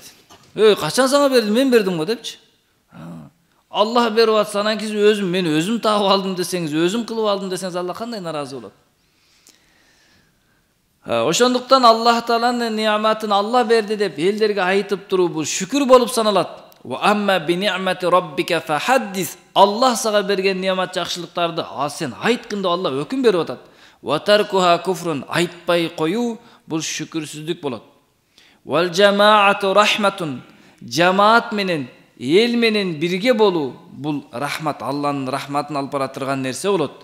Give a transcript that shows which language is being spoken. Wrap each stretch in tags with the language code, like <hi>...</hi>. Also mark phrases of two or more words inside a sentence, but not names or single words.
<ky>Качан сага бердим, мен бердим го депчи. Алла берип атса, анан кийин мен өзүм таап алдым десеңиз, өзүм кылып алдым десеңиз, Алла кандай наразы болот? Ошондуктан Аллах Тааланын ниъматын Алла берди деп элдерге айтып туруу бул шүкүр болуп саналат.</ky> <ar>وأما بنعمة ربك فحدث.</ar> <ky>Аллах сага берген ниъмат жакшылыктарды сен айткын деп Алла өкүм берип атат.</ky> <ar>وتركها كفر,</ar> <ky>айтпай коюу бул шүкүрсүздүк болот.</ky> <ar>والجماعة رحمة,</ar> <ky>жамаат менен, эл менен бирге болуу бул рахмат, Алланын рахматын алып бара турган нерсе болот.</ky>